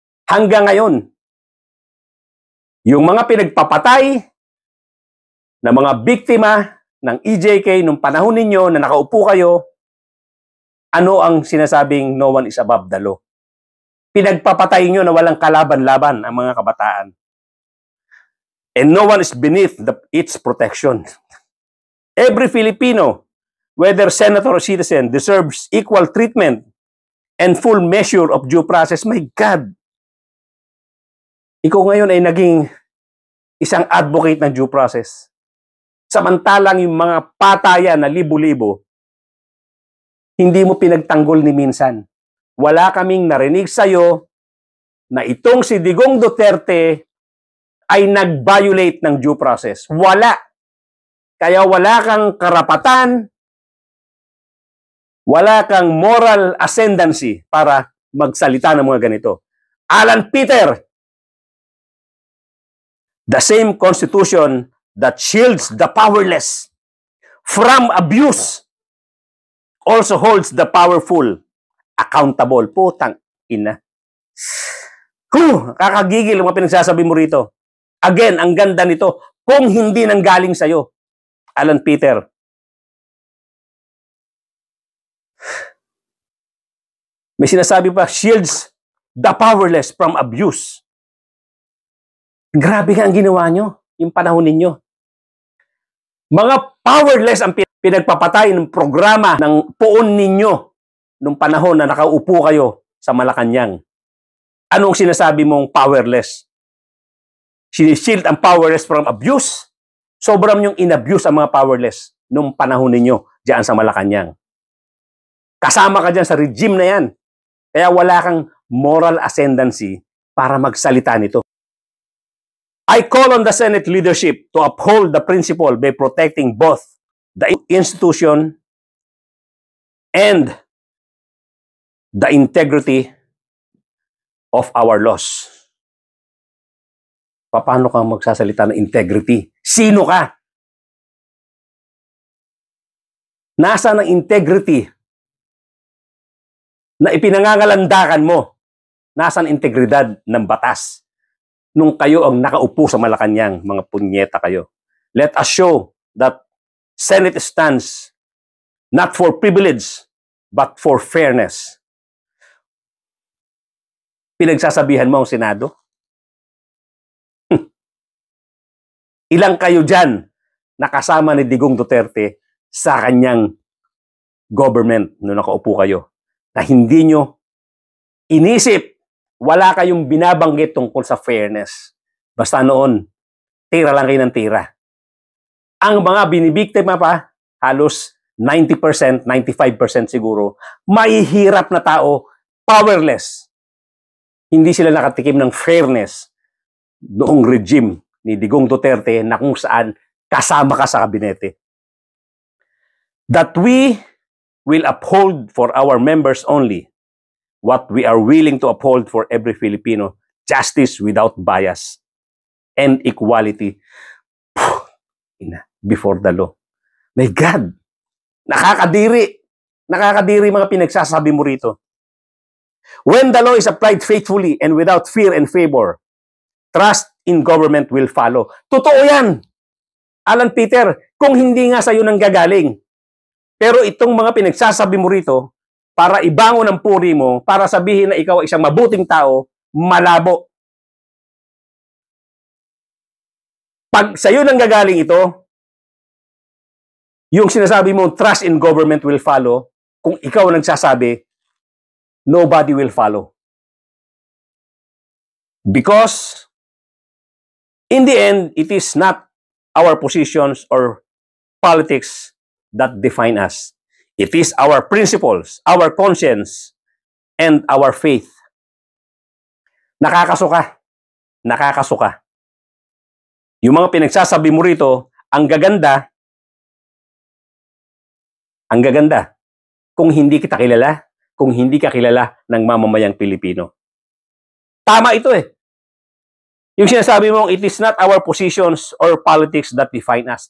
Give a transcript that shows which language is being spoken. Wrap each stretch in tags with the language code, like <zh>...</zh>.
<tl>Hanggang ngayon, yung mga pinagpapatay na mga biktima ng EJK nung panahon ninyo na nakaupo kayo, ano ang sinasabing</tl> <en>no one is above the law?</en> <tl>Pinagpapatay nyo na walang kalaban-laban ang mga kabataan.</tl> <en>And no one is beneath its protection. Every Filipino, whether senator or citizen, deserves equal treatment and full measure of due process. My God!</en> <tl>Ikaw ngayon ay naging isang advocate ng due process. Samantalang yung mga patayan na libo-libo, hindi mo pinagtanggol ni minsan. Wala kaming narinig sa'yo na itong si Digong Duterte ay nag-violate ng due process. Wala. Kaya wala kang karapatan, wala kang moral ascendancy para magsalita ng mga ganito.</tl> <en>Alan Peter, the same constitution that shields the powerless from abuse also holds the powerful accountable.</en> <tl>Putang ina. Kakagigil ang mga pinagsasabi mo rito. Again, ang ganda nito, kung hindi nanggaling sa'yo, Alan Peter. May sinasabi pa,</tl> <en>shields the powerless from abuse.</en> <tl>Grabe nga ang ginawa nyo, yung panahon ninyo. Mga powerless ang pinagpapatay ng programa ng poon ninyo nung panahon na nakaupo kayo sa Malacanang. Anong sinasabi mong powerless? Sinishield ang powerless</tl> <en>from abuse?</en> <tl>Sobrang yung inabuse ang mga powerless nung panahon ninyo diyan sa Malacanang. Kasama ka dyan sa regime na yan. Kaya wala kang moral ascendancy para magsalita nito.</tl> <en>I call on the Senate leadership to uphold the principle by protecting both the institution and the integrity of our laws.</en> <tl>Paano kang magsasalita ng integrity? Sino ka? Nasaan ang integrity na ipinangangalandakan mo? Nasaan integridad ng batas? Nung kayo ang nakaupo sa Malacanang, mga punyeta kayo.</tl> <en>Let us show that Senate stands not for privilege, but for fairness.</en> <tl>Pinagsasabihan mo ang Senado? Ilang kayo dyan nakasama ni Digong Duterte sa kanyang government nung nakaupo kayo na hindi nyo inisip, wala kayong binabanggit tungkol sa fairness. Basta noon, tira lang kayo ng tira. Ang mga binibiktima pa, halos 90%, 95% siguro, mahihirap na tao, powerless. Hindi sila nakatikim ng fairness noong regime ni Digong Duterte na kung saan kasama ka sa kabinete.</tl> <en>That we will uphold for our members only what we are willing to uphold for every Filipino, justice without bias and equality before the law. My God!</en> <tl>Nakakadiri! Nakakadiri mga pinagsasabi mo rito.</tl> <en>When the law is applied faithfully and without fear and favor, trust in government will follow.</en> <tl>Totoo yan! Alan Peter, kung hindi nga sa'yo nang gagaling. Pero itong mga pinagsasabi mo rito, para ibangon ang puri mo, para sabihin na ikaw ay isang mabuting tao, malabo. Pag sa'yo nang gagaling ito, yung sinasabi mo,</tl> <en>trust in government will follow,</en> <tl>kung ikaw ang nagsasabi,</tl> <en>nobody will follow. Because, in the end, it is not our positions or politics that define us. It is our principles, our conscience, and our faith.</en> <tl>Nakakasuka. Nakakasuka. Yung mga pinagsasabi mo rito, ang gaganda, kung hindi kita kilala, kung hindi ka kilala ng mamamayang Pilipino. Tama ito eh. Yung sinasabi mong,</tl> <en>it is not our positions or politics that define us.</en>